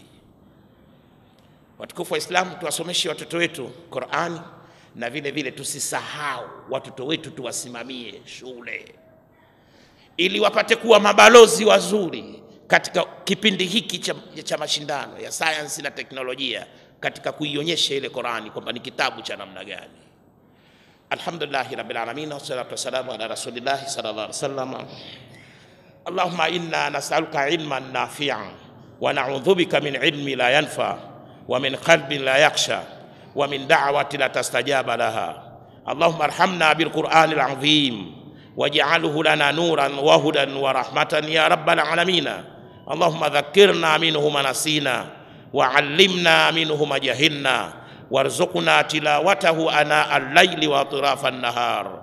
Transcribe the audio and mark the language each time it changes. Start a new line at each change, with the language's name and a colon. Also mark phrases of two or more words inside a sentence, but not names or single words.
Swahili: Watukufu wa Islam, tuwasomeshe watoto wetu Qur'ani, na vile vile tusisahau watoto wetu tuwasimamie shule ili wapate kuwa mabalozi wazuri katika kipindi hiki cha mashindano ya sayansi na teknolojia, katika kuionyesha ile Qur'ani kwamba ni kitabu cha namna gani.
Arabic: الحمد لله رب العالمين، والصلاة والسلام على رسول الله صلى الله عليه وسلم. اللهم إنا نسألك علما نافعا ونعوذ بك من علم لا ينفع ومن قلب لا يخشع ومن دعوة لا يستجاب لها. اللهم ارحمنا بالقرآن العظيم واجعله لنا نورا وهدى ورحمة يا رب العالمين. اللهم ذكرنا منه ما نسينا وعلمنا منه ما جهلنا وارزقنا تلاوته آناء الليل وأطراف النهار.